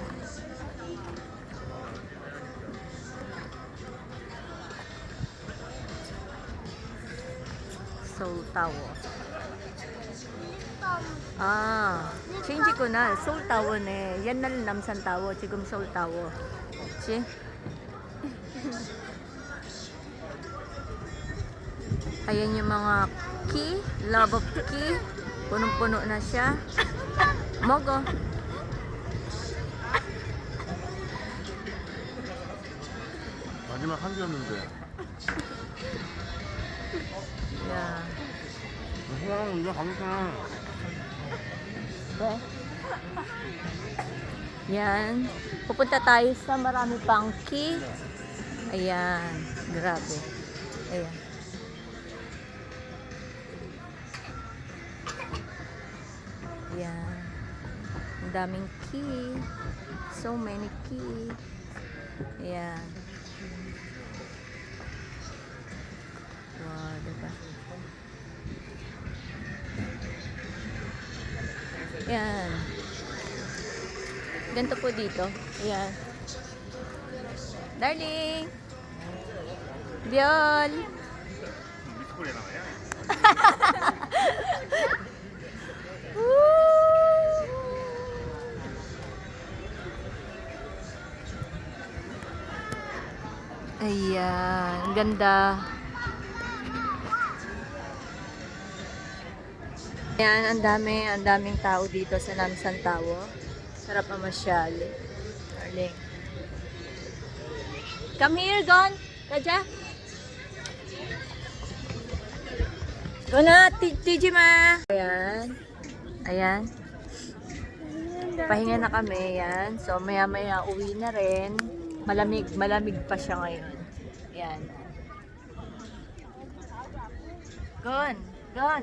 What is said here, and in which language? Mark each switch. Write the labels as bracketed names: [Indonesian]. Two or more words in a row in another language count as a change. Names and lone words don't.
[Filipino] Seoul Tower. Change ko na. Seoul Tower ne. Yan na Namsan Tower. 지금 Seoul Tower. See? Ayan yung mga key. [English] Love of key. [Filipino] Punong-puno na siya. Mogo. [Korean] 마지막 한 개였는데. [Filipino] Yeah. [Korean] 그냥 이제 가면 [Filipino] Yan. Pupunta tayo sa marami pang key. Ayan. Grabe. Ayan. Ayan. Ang daming key. [English] So many key. [Filipino] Ayan. Wow, diba? Ayan. Ganito po dito. Ayan. Darling! Biol! [Korean] 미스코리아 나와요? [Filipino] Ayan. Ang ganda. Ayan. Ang daming tao dito sa Namsan Tower. Sarap mamasyal. Darling. [English] Come here, [Filipino] Gon. Kaja. Go na, TG ma. Ayan. Ayan. Pahinga na kami. Ayan. So, maya-maya uwi na rin. Malamig pa siya ngayon. Ayan. Gon. Gon.